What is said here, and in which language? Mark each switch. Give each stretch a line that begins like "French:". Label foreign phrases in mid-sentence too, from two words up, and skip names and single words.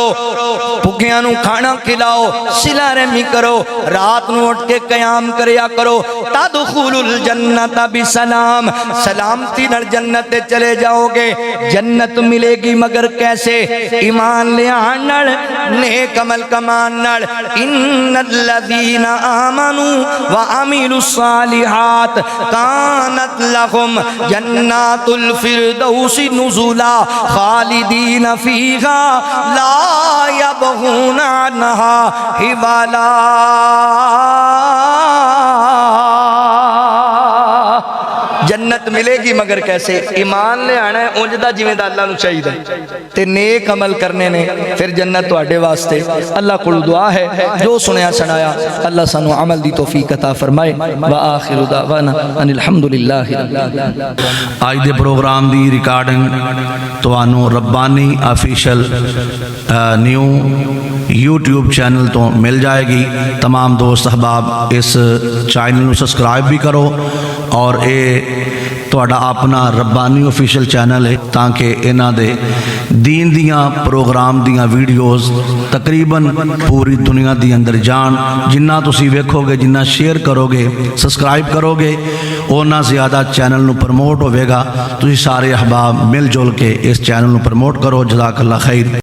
Punjabi: بھکھیاں نوں کھانا کھلاؤ صلہ رحمی کرو رات نوں اٹھ کے قیام کریا کرو
Arabic: تدخلوا الجنة بسلام
Punjabi: سلامتی نال جنت تے چلے جاؤ گے جنت ملے گی مگر کیسے ایمان لے آن نال نیک عمل کمان نال
Arabic: إن الذين آمنوا وعملوا الصالحات كانت لهم جنات الفردوس نزلا خالدين فيها لا يبغون عنها حولا
Punjabi: جنت ملے گی مگر کیسے ایمان لے آنا ہے انج دا جویں دا اللہ نوں چاہیدا تے نیک عمل کرنے نے فیر جنت تہاڈے واسطے اللہ کول دعا ہے جو سنیا سنایا اللہ سانوں عمل دی توفیق عطا فرمائے
Arabic: وآخر دعوانا أن الحمد لله
Punjabi: اج دے پروگرام دی ریکارڈنگ تہانوں ربانی
English: official new YouTube channel
Punjabi: توں مل جائے گی تمام دوست احباب اس چینل نوں سبسکرائب بھی کرو اور یہ تہاڈا اپنا ربانی
English: official channel
Punjabi: ہے تاکہ انہاں دے دین دیاں پروگرام دیاں ویڈیوز تقریباً پوری دنیا دی اندر جان جنا تسی ویکھو گے جنا شیئر کرو گے سبسکرائب کرو گے انا زیادہ چینل نوں پروموٹ ہووے گا تسی سارے احباب مل جل کے اس چینل نوں پروموٹ کرو
Arabic: جزاك الله خير.